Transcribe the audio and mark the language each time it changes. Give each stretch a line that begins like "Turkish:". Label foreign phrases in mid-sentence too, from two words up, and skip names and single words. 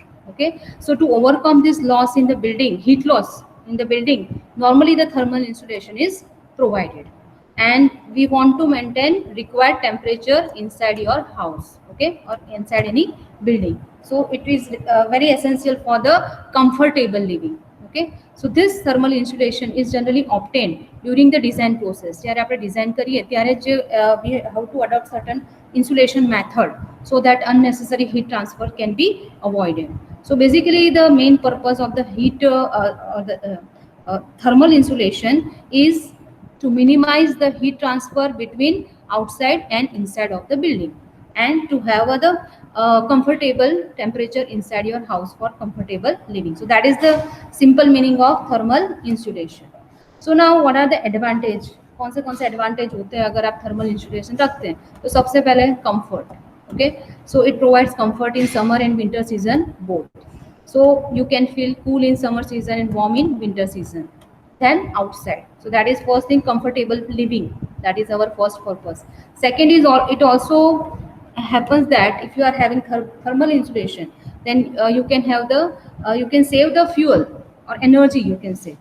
English: Okay, so to overcome this loss in the building, heat loss in the building, normally the thermal insulation is provided, and we want to maintain required temperature inside your house. Okay, or inside any building. So it is very essential for the comfortable living. Okay, so this thermal insulation is generally obtained during the design process.
Gujarati: જ્યારે આપણે design કરીએ ત્યારે જે
English: we have to adopt certain insulation method so that unnecessary heat transfer can be avoided. So basically the main purpose of the heat thermal insulation is to minimize the heat transfer between outside and inside of the building, and to have the comfortable temperature inside your house for comfortable living. So that is the simple meaning of thermal insulation. So now what are the advantage?
Hindi: कौन से एडवांटेज होते हैं अगर आप
English: thermal insulation
Hindi: रखते हैं? तो सबसे पहले कंफर्ट.
English: Okay, so it provides comfort in summer and winter season both. So you can feel cool in summer season and warm in winter season. Then outside, so that is first thing, comfortable living, that is our first purpose. Second is it also happens that if you are having thermal insulation, then you can have the you can save the fuel or energy, you can say.